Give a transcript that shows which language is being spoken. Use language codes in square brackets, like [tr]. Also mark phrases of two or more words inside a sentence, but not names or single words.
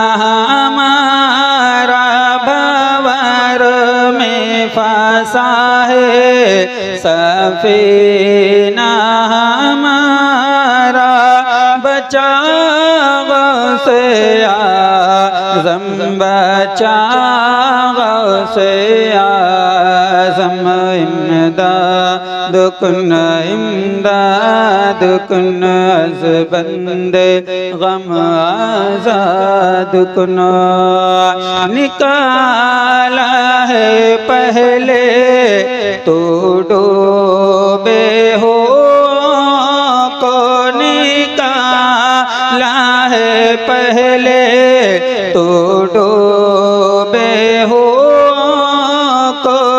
[ur] ہمارا بھنور میں پھنسا ہے سفینہ ہمارا بچا سے اعظم بچا سے اعظم [fa] امداد کن امداد کن از بند غم آزاد کن [ur] نکالا ہے پہلے تو ڈوبے ہو کو نکالا ہے پہلے تو ڈوبے ہو کو